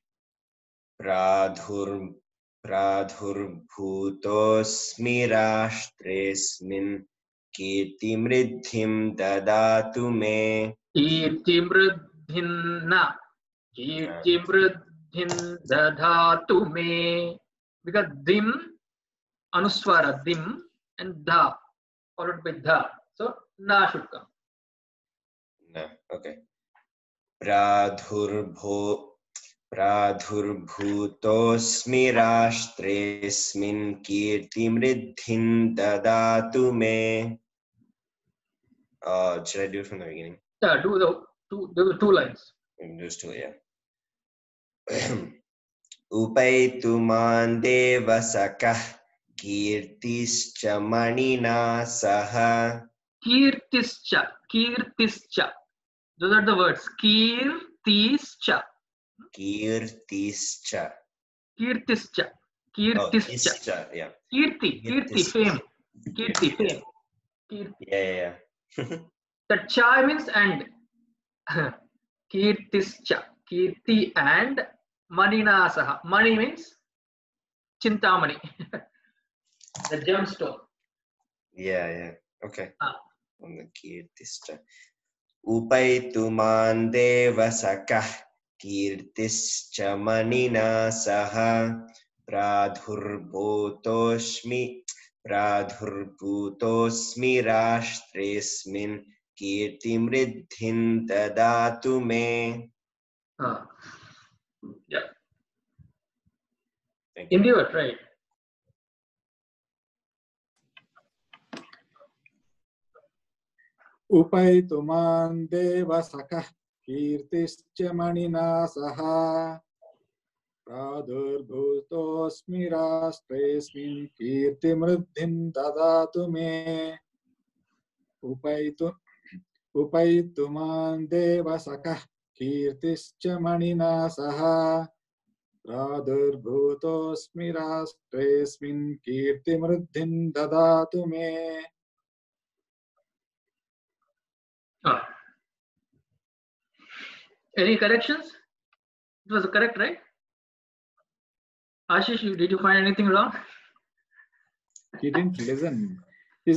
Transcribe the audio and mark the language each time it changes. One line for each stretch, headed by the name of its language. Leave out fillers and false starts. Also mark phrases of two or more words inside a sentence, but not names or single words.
Sanskrit: प्रादुर्भूतोऽस्मि राष्ट्रेऽस्मिन् कीर्तिमृद्धिं ददातु मे. कीर्तिमृद्धिं ददातु मे.
English: Because dim anuswara dim and dha followed by dha, so na should come.
Sanskrit: Na, okay. प्रादुर्भूतोऽस्मि राष्ट्रेऽस्मिन् कीर्तिमृद्धिं ददातु मे.
English: Should I do it from the beginning? Yeah, do the two lines. Those two, yeah.
Sanskrit: उपैतुमां देवसखः कीर्तिश्च मणिना सह.
English: Kirtischa. Those are the words. Kirtischa. Yeah. Kirti, fame. Yeah. The cha means and. Kirtischa. Kirti and
Sanskrit: मणिना सह.
English: Mani means chintamani. The gemstone. Yeah. Okay. On the kirtischa.
Sanskrit: उपैतुमां देवसखः कीर्तिश्च मणिना सह प्रादुर्भूतोऽस्मि राष्ट्रेऽस्मिन् कीर्तिमृद्धिं ददातु मे.
English: Yeah. India, right?
Sanskrit: उपैतुमां देवसखः कीर्तिश्च मणिना सह प्रादुर्भूतोऽस्मि राष्ट्रेऽस्मिन् कीर्तिमृद्धिं ददातु मे. उपैतुमां देवसखः कीर्तिश्च मणिना सह प्रादुर्भूतोऽस्मि राष्ट्रेऽस्मिन् कीर्तिमृद्धिं ददातु मे.
English: Any corrections? It was correct, right? Ashish, did you find anything wrong? He didn't listen. He's